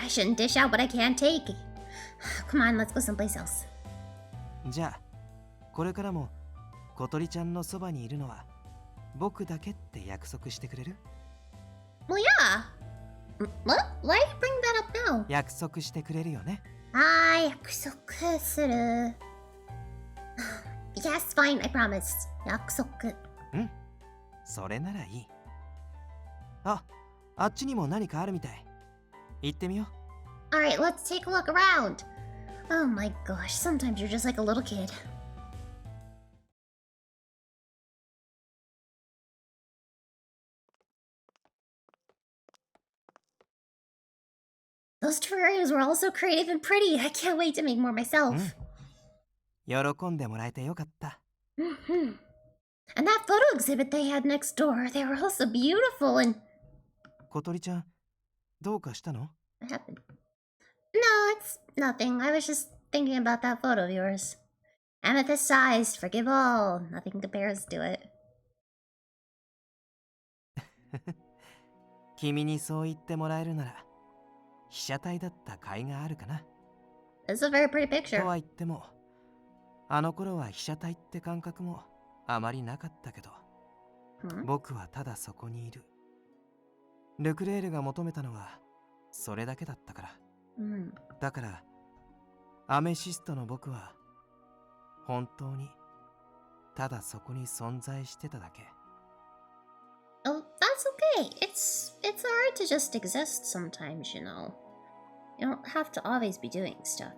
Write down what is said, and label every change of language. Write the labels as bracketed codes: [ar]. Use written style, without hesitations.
[en] I shouldn't dish out what I can't take. Come on, let's go someplace else. [ja] じゃあ、これからも小鳥ちゃんのそばにいるのは僕だけって約束してくれる？ [en] Well, yeah. What? Why you bring that up now? [ja] 約束してくれるよね。約束する。 [en] Yes, fine, I promise. [ja] 約束。それならいい。あっちにも何かあるみたい。行ってみよう。 [en] Alright, let's take a look around. Oh my gosh, sometimes you're just like a little kid. Those terrariums were all so creative and pretty. I can't wait to make more myself. [ja] 喜んでもらえてよかった。 [en] And that photo exhibit they had next door, they were all so beautiful and... [ja] 小鳥ちゃん、どうかしたの？ [en] What happened? No, it's nothing. I was just thinking about that photo of yours. Amethyst sized, forgive all. Nothing compares to it. [ja] 君にそう言ってもらえるなら、被写体だった甲斐があるかな。 [en] It's a very pretty picture. [ja] とは言っても、あの頃は被写体って感覚もあまりなかったけど、僕はただそこにいる。ルクレールが求めたのはそれだけだったから。だからアメシストの僕は本当にただそこに存在してただけ。 [en] Oh, that's okay. It's alright to just exist sometimes, you know. You don't have to always be doing stuff.